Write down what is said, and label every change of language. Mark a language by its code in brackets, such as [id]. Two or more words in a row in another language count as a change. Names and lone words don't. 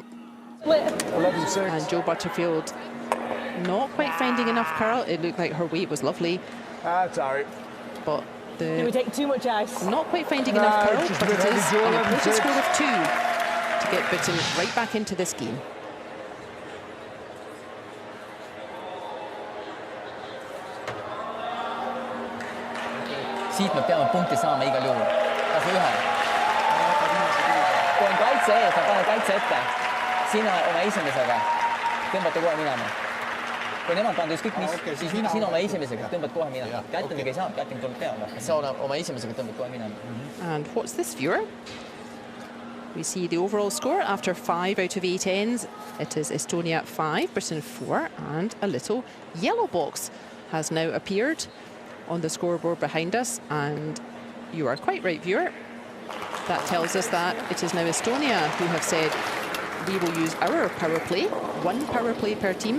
[en] 11-6. And Joe Butterfield not quite finding enough curl. It looked like her weight was lovely, That's all right. but Did we take too much ice? not quite finding enough curl, it's just a but bit it is heavy, Joe, an important 11-6. score of 2 to get Britain right back into this game. [et] siit me peame punkti saama igal juhul, kas või ühe. Kui on kaitse ees, ma panen kaitse ette. Sina oma esimesega tõmbate kohe minema. Kui nemad pannud ükskõik mis, siis sina oma esimesega tõmbad kohe minema. Kättingi ei saa, kätting tuleb peale. Sa oma esimesega tõmbad kohe minema. [en] And what's this, viewer? We see the overall score after 5 out of 8 ends. It is Estonia 5, Britain 4, and a little yellow box has now appeared on the scoreboard behind us. And you are quite right, viewer. That tells us that it is now Estonia who have said we will use our power play, 1 power play per team.